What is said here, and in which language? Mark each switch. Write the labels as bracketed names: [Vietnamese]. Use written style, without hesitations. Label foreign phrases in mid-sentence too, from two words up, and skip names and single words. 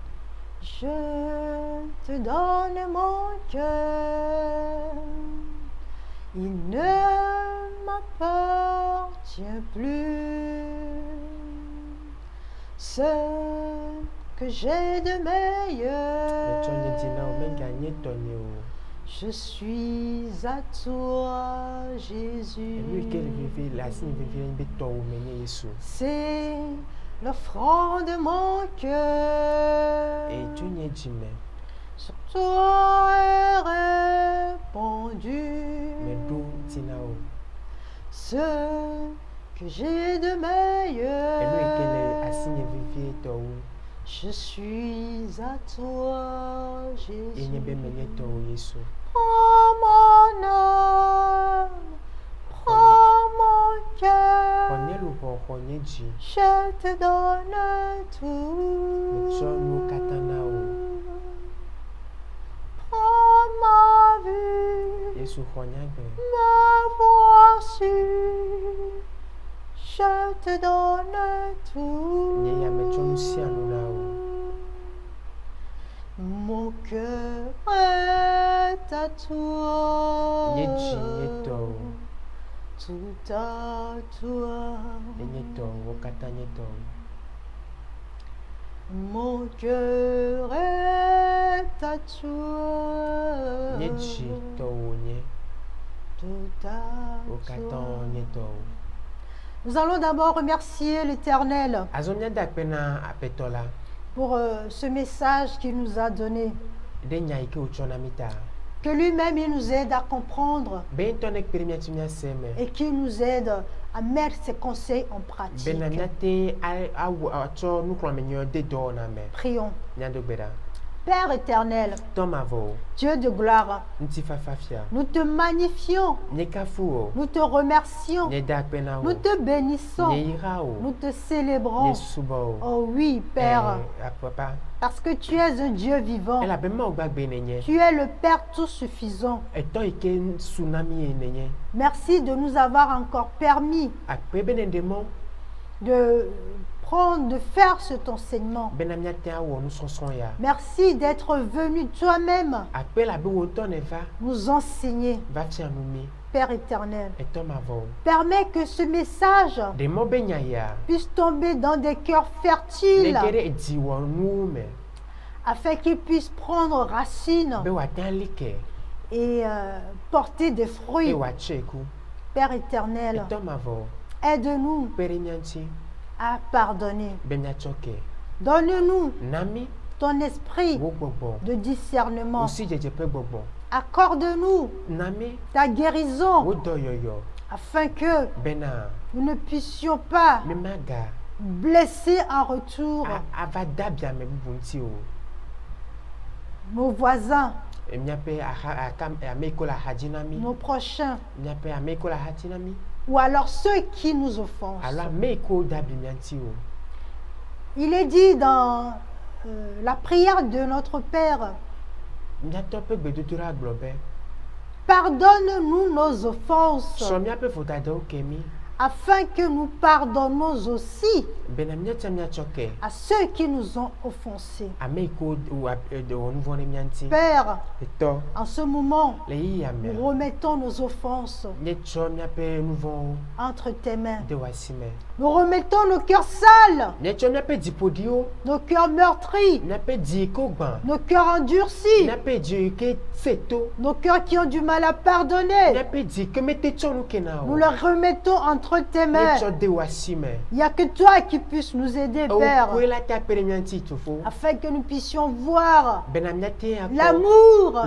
[French] Je te donne mon cœur, il ne m'appartient plus. Ce que j'ai de meilleur. [Ewe] Etsɔ nye dzi na wo menga nye tɔnye o. [French] Je suis à toi, Jésus. [Ewe] Enu yi ke le vevie le asi nye vevie nye be tɔwo me nye Yesu. [French] C'est l'offrande de mon cœur. [Ewe] Tso nye dzi me. [French] Sur toi est répandu [Ewe] Meɖo ŋuti na wo. [French] ce que j'ai de [Ewe] Enu yi [French] meilleur. [Ewe] ke le asi nye vevie tɔwo. [French] Je suis à toi, [Ewe] Ye nye be [French] Jésus. [Ewe] menye tɔwo Yesu. [French] Prends mon âme, prends mon [Ewe] Xɔ [French] cœur. [Ewe] nye luʋɔ, xɔ nye dzi. [French] Je te donne [Ewe] Metsɔ nuwo [French] tout. [Ewe] katã na wo. [French] Prends ma vue, [Ewe] Yesu xɔ nyagbe. [French] me voici. Je te donne tout. [Ewe] Nye ya metsɔ nu sia nu na wo. [French] Mon cœur est à toi. [Ewe] Nye dzi nye tɔwo. [French] Tout à toi. [Ewe] Nye tɔwo, wo katã nye tɔwo. [French] Mon cœur est à toi. [Ewe] Nye dzi tɔwo nye. [French] Tout à [Ewe] Wo katã [French] toi. [Ewe] nye tɔwo. [French] Nous allons d'abord remercier l'Éternel [Ewe] Azɔ míada akpe na Aƒetɔ la [French] pour ce message qu'il nous a donné. [Ewe] ɖe nya yi ke wòtsɔ na mí ta. [French] Que lui-même il nous aide à comprendre [Ewe] Be ŋutɔ ne kpe ɖe míati míase me. [French] et qu'il nous aide à mettre ses conseils en pratique. [Ewe] Bena míate atsɔ nuxlɔ̃ame nyuie de dɔwɔna me. [French] Prions. [Ewe] Míado gbe ɖa. [French] Père éternel, [Ewe] Tɔ mavɔ, [French] Dieu de gloire, [Ewe] ŋutifafa fia. [French] nous te magnifions, [Ewe] Nye kafu wo. [French] nous te remercions, [Ewe] Nye da akpe na wo. [French] nous te bénissons, [Ewe] Nye yra wo. [French] nous te célébrons. [Ewe] Nye subɔ wo. [French] Oh oui, Père, [Ewe] Papa. [French] parce que tu es un Dieu vivant. [Ewe] Elabe Mawu gbagbe nenye. [French] Tu es le Père tout suffisant. [Ewe] Etɔ yi ke su na mí ye nenye. [French] Merci de nous avoir encore permis [Ewe] Akpe bene ɖe mɔ [French] de faire cet enseignement. [Ewe] bena míate awɔ nusɔsrɔ̃ ya. [French] Merci d'être venu toi-même [Ewe] Akpe labe wo ŋutɔ ne va [French] nous enseigner, [Ewe] va fia nu mí. [French] Père éternel. [Ewe] Etɔ mavɔ wo. [French] Permets que ce message [Ewe] Ɖe mɔ be nya ya. [French] puisse tomber dans des cœurs [Ewe] Ne [French] fertiles [Ewe] ge ɖe dziwɔnuwo me [French] afin qu'il puisse prendre racine [Ewe] be wòate li ke [French] et porter des [Ewe] eye [French] fruits. [Ewe] wòatsɔe ku. [French] Père éternel, [Ewe] Etɔ mavɔ [French] aide-nous [Ewe] kpe ɖe mía ŋuti [French] à pardonner. [Ewe] be míatsɔ ke. [French] Donne-nous [Ewe] Na mí [French] ton esprit [Ewe] wo gbɔgbɔ, [French] de discernement. [Ewe] wòsi dzedze ƒe gbɔgbɔ. [French] Accorde-nous [Ewe] Na mí [French] ta guérison [Ewe] wo dɔyɔyɔ [French] afin que [Ewe] bena [French] nous ne puissions pas [Ewe] mí maga [French] blesser en retour [Ewe] ava da biame bubu ŋuti o. [French] nos voisins, [Ewe] Míaƒe ame yi ke le axadzi na mí. [French] nos prochains, [Ewe] Míaƒe ame yi ke le axadzi na mí. [French] ou alors ceux qui nous offensent. [Ewe] Alo ame yi ke woda abi mía ŋuti o. [French] Il est dit dans la prière de notre Père, [Ewe] Míatɔ ƒe gbedodoɖa gblɔ be [French] pardonne-nous nos offenses, [Ewe] sɔ míaƒe vodadawo ke mí [French] afin que nous pardonnons aussi [Ewe] bena míate míatsɔ ke [French] à ceux qui nous ont offensés. [Ewe] ame yi ke wɔ nu vɔ̃ ɖe mía ŋuti. [French] Père, [Ewe] Etɔ [French] en ce moment, [Ewe] le yiyia me [French] nous remettons nos offenses [Ewe] míetsɔ míaƒe nu vɔ̃wo [French] entre tes mains. [Ewe] de wò asi me. [French] Nous remettons nos cœurs sales, [Ewe] Míetsɔ míaƒe dziƒoɖiwo, [French] nos cœurs meurtris, [Ewe] míaƒe dzi yi ke wogbã, [French] nos cœurs endurcis, [Ewe] míaƒe dzi yi ke se to, [French] nos cœurs qui ont du mal à pardonner. [Ewe] míaƒe dzi ke mete tsɔ nu ke na [French] Nous [Ewe] o. [French] les remettons entre tes mains. [Ewe] Míetsɔ de wò asi me. [French] Il n'y a que toi qui puisses nous aider, Père, [Ewe] Wokoe la te akpe ɖe mía ŋuti tofo. [French] afin que nous puissions voir [Ewe] Bena míate akpɔ [French] l'amour,